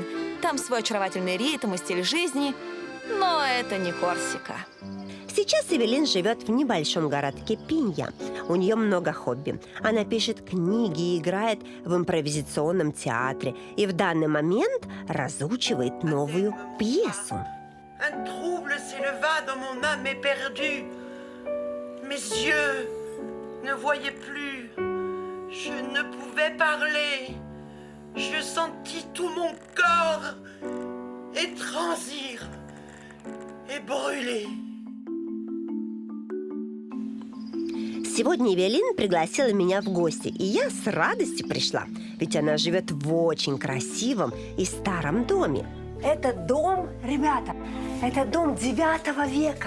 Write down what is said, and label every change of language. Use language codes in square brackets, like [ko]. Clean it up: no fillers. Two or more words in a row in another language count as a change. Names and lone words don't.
[ru] Там свой очаровательный ритм и стиль жизни, но это не Корсика. Сейчас Эвелин живет в небольшом городке Пинья. У нее много хобби. Она пишет книги и играет в импровизационном театре. И в данный момент разучивает новую пьесу. [fr] Un trouble s'éleva dans mon âme éperdue. Mes yeux ne voyaient plus. Je ne pouvais parler. Je sentis tout mon corps étransir et brûler. [ru] Сегодня Эвелин пригласила меня в гости, и я с радостью пришла, ведь она живет в очень красивом и старом доме. Это дом, ребята, это дом 9 века.